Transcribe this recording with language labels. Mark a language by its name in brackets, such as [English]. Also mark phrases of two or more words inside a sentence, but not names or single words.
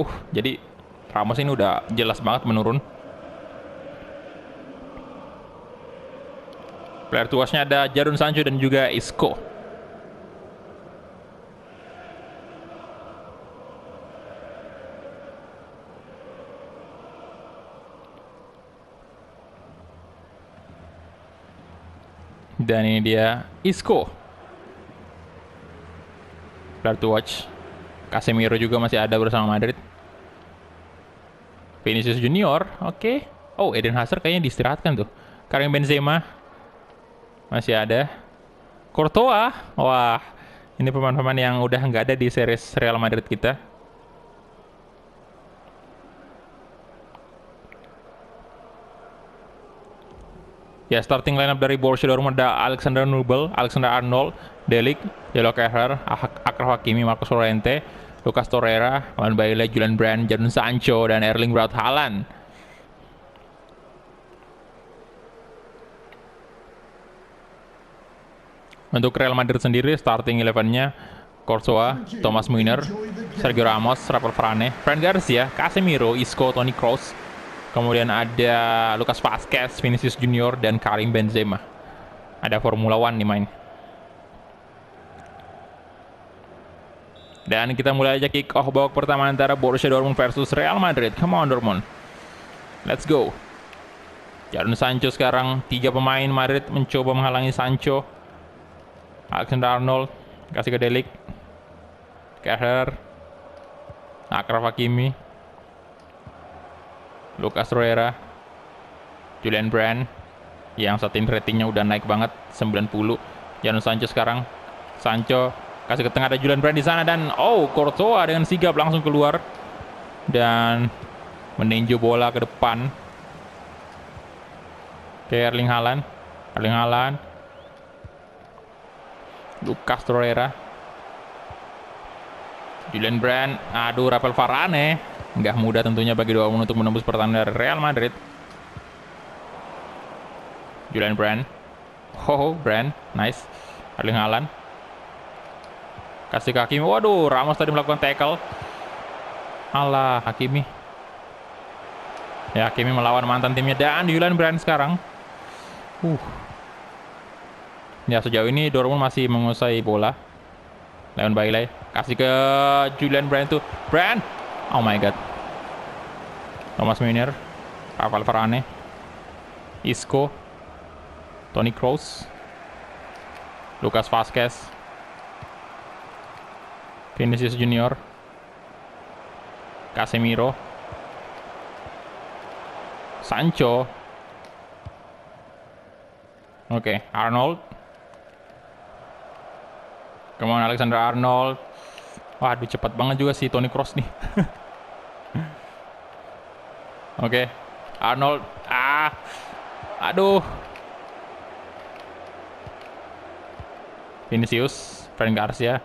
[Indonesian] Jadi Ramos ini udah jelas banget menurun. Player tuasnya ada Jadon Sancho dan juga Isco. Dan ini dia Isco. [English] Player to watch. [Indonesian] Casemiro juga masih ada bersama Madrid. Vinicius Junior, oke. Oh, Eden Hazard kayaknya diistirahatkan tuh. Karim Benzema masih ada. Courtois, wah, ini pemain-pemain yang udah nggak ada di series Real Madrid kita. Ya, [English] starting lineup [Indonesian] dari Borussia Dortmund ada Alexander Nubel, Alexander Arnold, De Ligt, Jolo Kehrer, Achraf Hakimi, Marcos Llorente, Lucas Torreira, Van Baile, Julian Brandt, Jadon Sancho, dan Erling Braut Haaland. Untuk Real Madrid sendiri, starting 11-nya Courtois, Thomas Müller, Sergio Ramos, Rafael Varane, Fran Garcia, Casemiro, Isco, Toni Kroos. Kemudian ada Lucas Vazquez, Vinicius Junior, dan Karim Benzema. Ada Formula One nih main. Dan kita mulai aja [English] kick off [Indonesian] babak pertama antara Borussia Dortmund versus Real Madrid. [English] Come on Dortmund. Let's go. [Indonesian] Jadon Sancho sekarang. 3 pemain Madrid mencoba menghalangi Sancho. Alexander Arnold. Kasih ke De Ligt. Kehrer. Achraf Hakimi. Lucas Torreira. Julian Brandt. Yang saat ini ratingnya udah naik banget. 90. Jadon Sancho sekarang. Sancho. Kasih ke tengah, ada Julian Brandt di sana. Dan Courtois dengan sigap langsung keluar. Dan meninju bola ke depan. Ke Erling Haaland. Erling Haaland. Lucas Torreira. Julian Brandt. Aduh, Rafael Varane. Nggak mudah tentunya bagi Dortmund untuk menembus pertahanan dari Real Madrid. Julian Brandt. Brandt. Nice. Erling Haaland. Kasih ke Hakimi. Waduh, Ramos tadi melakukan tackle. Alah, Hakimi. Ya, Hakimi melawan mantan timnya. Dan Julian Brandt sekarang. Ya, sejauh ini Dortmund masih menguasai bola. Leon Bailey. Kasih ke Julian Brandt tuh. Brandt. [English] Oh my god. Thomas Müller. [Indonesian] Rafael Varane. Isco. Toni Kroos. Lucas Vazquez. Vinicius Junior. Casemiro. Sancho. Oke, Arnold. Kemudian Alexander Arnold. Waduh, cepat banget juga si Toni Kroos nih. Oke, Arnold. Aduh. Vinicius, Fran Garcia.